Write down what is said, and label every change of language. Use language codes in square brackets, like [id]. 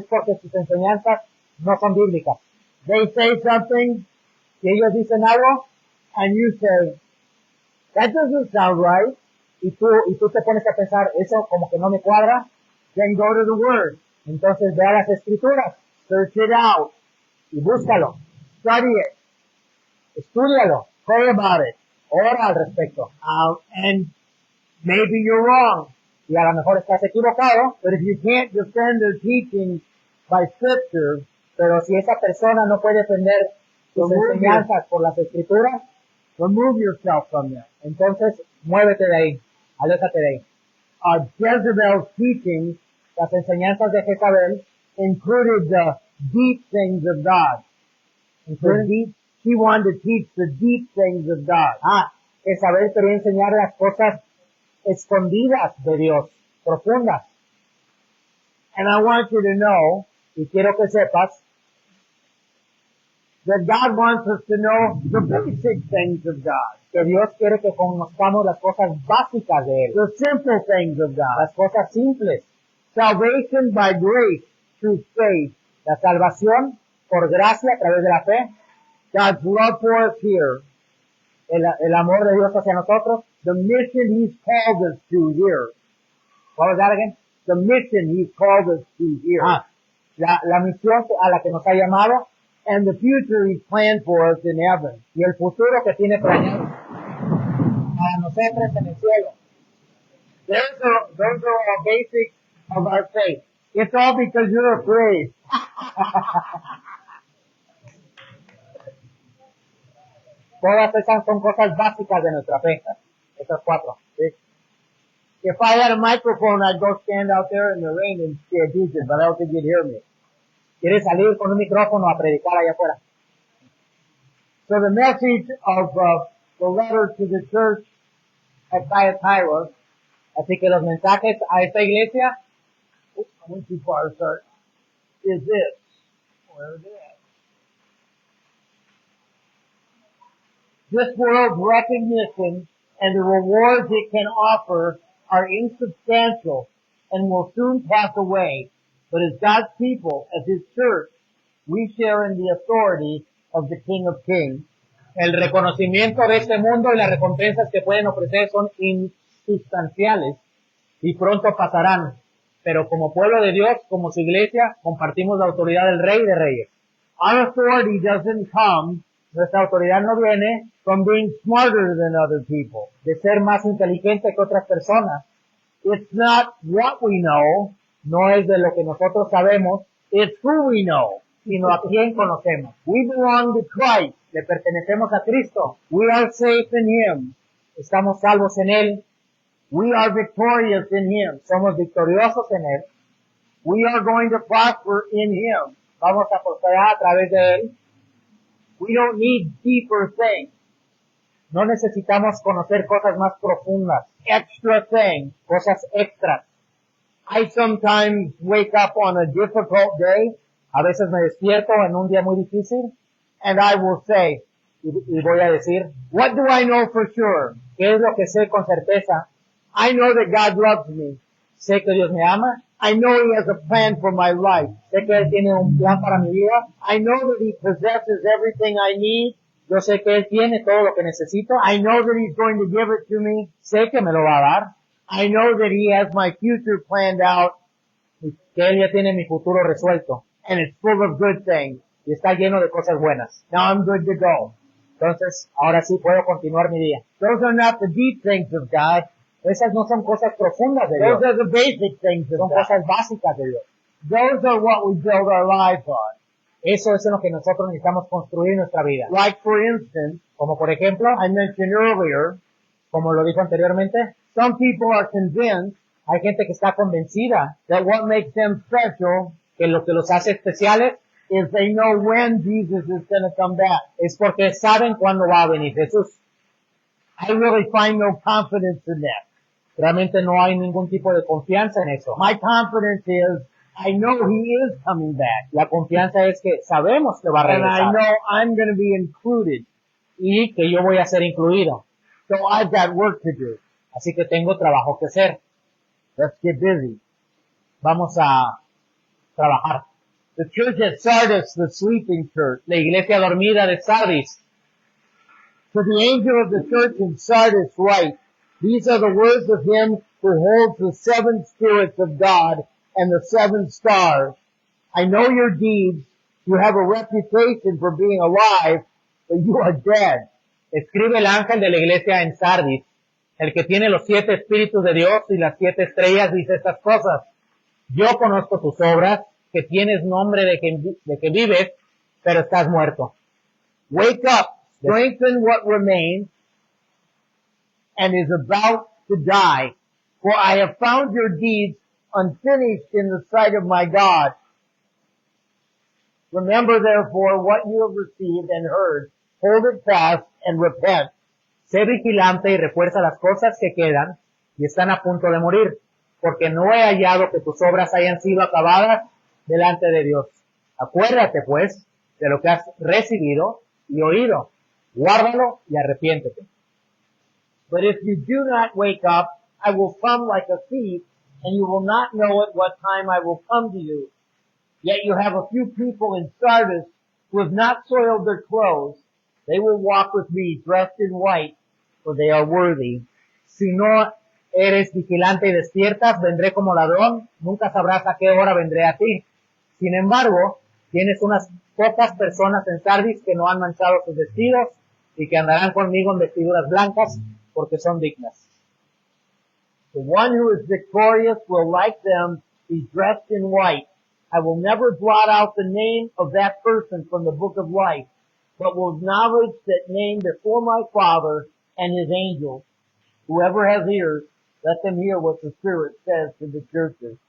[es] Es porque sus enseñanzas no son bíblicas. [en] They say something [es] Si ellos dicen algo [en] and you say, that doesn't sound right, [es] y tú te pones a pensar, eso como que no me cuadra, [en] then go to the Word. [es] entonces ve a las escrituras [en] Search it out. [es] y búscalo, [en] Study it. [es] estúdialo, [en] Pray about it. [es] ora al respecto. [en] And maybe you're wrong. [es] Y a lo mejor estás equivocado, [en] But if you can't defend their teaching by Scripture, [es] pero si esa persona no puede defender sus [en] Remove [es] enseñanzas por las escrituras, [en] remove yourself from them. [es] entonces muévete de ahí, aléjate de ahí. [en] Jezebel's teaching [es] Las enseñanzas de Jezabel [en] included the deep things of God. She wanted to teach the deep things of God. [es] Jezabel quería enseñar las cosas escondidas de Dios, profundas. [en] And I want you to know [es] Y quiero que sepas [en] that God wants us to know the basic things of God, [es] que Dios quiere que conozcamos las cosas básicas de Él, [en] the simple things of God. [es] las cosas simples. [en] Salvation by grace through faith, [es] La salvación por gracia a través de la fe. [en] God's love for us here, [es] El amor de Dios hacia nosotros. [en] the mission He's called us to here, What was that again? the mission He's called us to here, [es] La misión a la que nos ha llamado [en] and the future He's planned for us in heaven. [es] y el futuro que tiene planeado para nosotros en el cielo. [en] Those are all basics of our faith. It's all because you're afraid. [es] Todas esas son cosas básicas de nuestra fe. Esas cuatro. [en] See? If I had a microphone, I'd go stand out there in the rain and teach it, but I don't think you'd hear me. [es] ¿Quieres salir con un micrófono a predicar allá afuera? [en] So the message of the letter to the church at Thyatira, [es] Así que los mensajes a esta iglesia [en] I went too far, sorry, is this. Where is it? This world's recognition and the rewards it can offer are insubstantial and will soon pass away. But as God's people, as His church, we share in the authority of the King of Kings. [es] el reconocimiento de este mundo y las recompensas que pueden ofrecer son insubstanciales y pronto pasarán. Pero como pueblo de Dios, como su iglesia, compartimos la autoridad del Rey de Reyes. [en] Our authority doesn't come [es] Nuestra autoridad no viene [en] from being smarter than other people. [es] de ser más inteligente que otras personas. [en] It's not what we know, [es] No es de lo que nosotros sabemos, [en] it's who we know. [es] sino a quién conocemos. [en] We belong to Christ. [es] Le pertenecemos a Cristo. [en] We are safe in Him. [es] Estamos salvos en Él. [en] We are victorious in Him. [es] Somos victoriosos en Él. [en] We are going to prosper in Him. [es] Vamos a prosperar a través de Él. [en] We don't need deeper things, [es] No necesitamos conocer cosas más profundas, [en] extra things. [es] cosas extras. [en] I sometimes wake up on a difficult day [es] A veces me despierto en un día muy difícil [en] and I will say, [es] y voy a decir, [en] what do I know for sure? [es] ¿qué es lo que sé con certeza? [en] I know that God loves me. [es] Sé que Dios me ama, [en] I know He has a plan for my life. [es] sé que Él tiene un plan para mi vida, [en] I know that He possesses everything I need. [es] yo sé que Él tiene todo lo que necesito, [en] I know that He's going to give it to me. [es] sé que me lo va a dar, [en] I know that He has my future planned out, [es] y que Él ya tiene mi futuro resuelto [en] and it's full of good things. [es] y está lleno de cosas buenas. [en] Now I'm good to go. [es] Entonces, ahora sí puedo continuar mi día. [en] Those are not the deep things of God. [es] Esas no son cosas profundas de [en] Those [es] Dios, [en] are the basic things of [es] son [en] God. [es] cosas básicas de Dios. [en] Those are what we build our lives on. [es] Eso es en lo que nosotros necesitamos construir nuestra vida. [en] Like for instance, [es] Como por ejemplo, [en] I mentioned earlier, [es] como lo dijo anteriormente, [en] some people are convinced [es] hay gente que está convencida [en] that what makes them special [es] que lo que los hace especiales [en] is they know when Jesus is going to come back. [es] es porque saben cuándo va a venir Jesús. [en] I really find no confidence in that. [es] Realmente no hay ningún tipo de confianza en eso. [en] My confidence is I know He is coming back. [es] La confianza es que sabemos que va a [en] And I [es] regresar [en] know I'm going to be included. [es] y que yo voy a ser incluido. [en] So I've got work to do. [es] Así que tengo trabajo que hacer. [en] Let's get busy. [es] Vamos a trabajar. [en] The church at Sardis, the sleeping church, [es] La iglesia dormida de Sardis, [en] to the angel of the church in Sardis write, these are the words of Him who holds the seven spirits of God and the seven stars. I know your deeds. You have a reputation for being alive, but you are dead. [es] escribe el ángel de la iglesia en Sardis, el que tiene los 7 espíritus de Dios y las 7 estrellas, dice estas cosas. Yo conozco tus obras, que tienes nombre de que vives, pero estás muerto. [en] Wake up, strengthen what remains and is about to die. For I have found your deeds unfinished in the sight of my God. Remember therefore what you have received and heard. Hold it fast and repent. [es] Sé vigilante y refuerza las cosas que quedan y están a punto de morir, porque no he hallado que tus obras hayan sido acabadas delante de Dios. Acuérdate, pues, de lo que has recibido y oído. Guárdalo y arrepiéntete. [en] But if you do not wake up, I will come like a thief, and you will not know at what time I will come to you. Yet you have a few people in Sardis who have not soiled their clothes, they will walk with me dressed in white, for they are worthy. [es] Si no eres vigilante y despiertas, vendré como ladrón, nunca sabrás a qué hora vendré a ti. Sin embargo, tienes unas pocas personas en Sardis que no han manchado sus vestidos y que andarán conmigo en vestiduras blancas porque son dignas. [en] The one who is victorious will, like them, be dressed in white. I will never blot out the name of that person from the book of life, but will acknowledge that name before my Father and his angels. Whoever has ears, let them hear what the Spirit says to the churches.